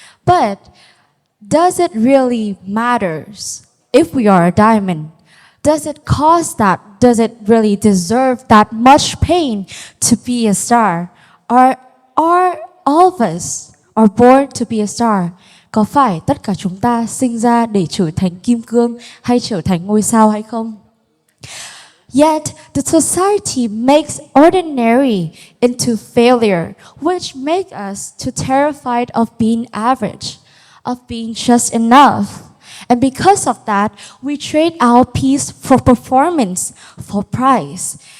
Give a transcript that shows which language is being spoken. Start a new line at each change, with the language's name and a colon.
English: But does it really matters if we are a diamond? Does it cause that? Does it really deserve that much pain to be a star? Or are all of us are born to be a star?
Vietnamese: Có phải tất cả chúng ta sinh ra để trở thành kim cương hay trở thành ngôi sao hay không?
English: Yet, the society makes ordinary into failure, which makes us too terrified of being average, of being just enough. And because of that, we trade our peace for performance, for prize.